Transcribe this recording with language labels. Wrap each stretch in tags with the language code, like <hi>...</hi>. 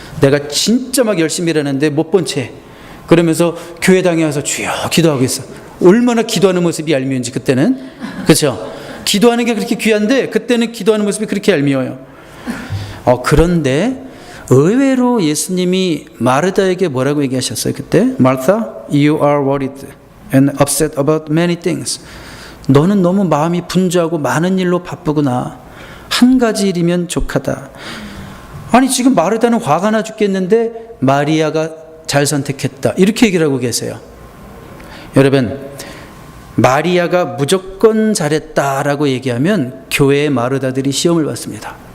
<ko>내가 진짜 막 열심히 일하는데 못 본 채 그러면서 교회당에 와서 주여 기도하고 있어. 얼마나 기도하는 모습이 얄미운지 그때는. 그렇죠? 기도하는 게 그렇게 귀한데 그때는 기도하는 모습이 그렇게 얄미워요. 그런데 의외로 예수님이 마르다에게 뭐라고 얘기하셨어요 그때?</ko> <en>Martha, you are worried and upset about many things.</en> <ko>너는 너무 마음이 분주하고 많은 일로 바쁘구나. 한 가지 일이면 족하다. 아니 지금 마르다는 화가 나 죽겠는데 마리아가 잘 선택했다. 이렇게 얘기를 하고 계세요. 여러분 마리아가 무조건 잘했다라고 얘기하면 교회의 마르다들이 시험을 받습니다.</ko>